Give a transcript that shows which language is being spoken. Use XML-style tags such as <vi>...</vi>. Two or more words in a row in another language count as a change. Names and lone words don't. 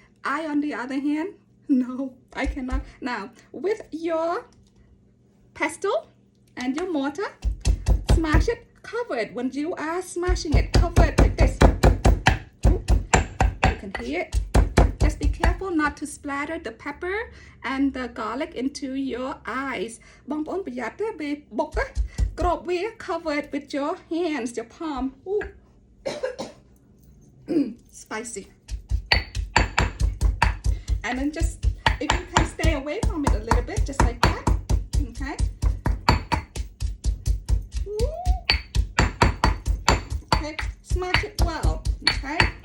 <en>I, on the other hand, no, I cannot. Now, with your pestle and your mortar, smash it, cover it. When you are smashing it, cover it like this. You can hear it. Just be careful not to splatter the pepper and the garlic into your eyes.</en> <km>បងប្អូនប្រយ័ត្នទេពេលបុកគ្របវា</km> <en>cover it with your hands, your palm. Ooh. Spicy. And then just, if you can stay away from it a little bit, just like that. Okay. Okay, smash it well. Okay.</en>